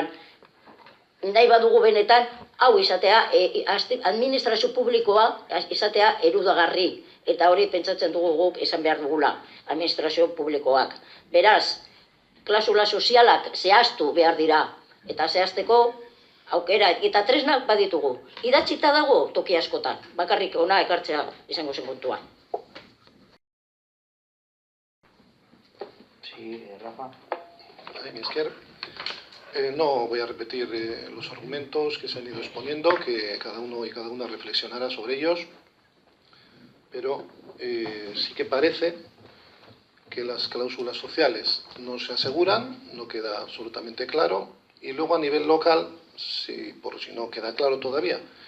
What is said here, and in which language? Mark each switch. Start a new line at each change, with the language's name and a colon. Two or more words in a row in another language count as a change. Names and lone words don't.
Basque: Nahi badugu benetan, hau izatea, administrazio publikoa izatea erudagarri, eta hori pentsatzen dugu guk izan behar dugula, administrazio publikoak. Beraz, klausula sozialak zehaztu behar dira, eta zehazteko aukera eta tresnak baditugu. Idatzita dago toki askotan, bakarrik ona ekartzea izango zen kontuan.
Spanish: Sí, Rafa. No voy a repetir los argumentos que se han ido exponiendo, que cada uno y cada una reflexionará sobre ellos, pero sí que parece que las cláusulas sociales no se aseguran, no queda absolutamente claro, y luego a nivel local, por si no queda claro todavía,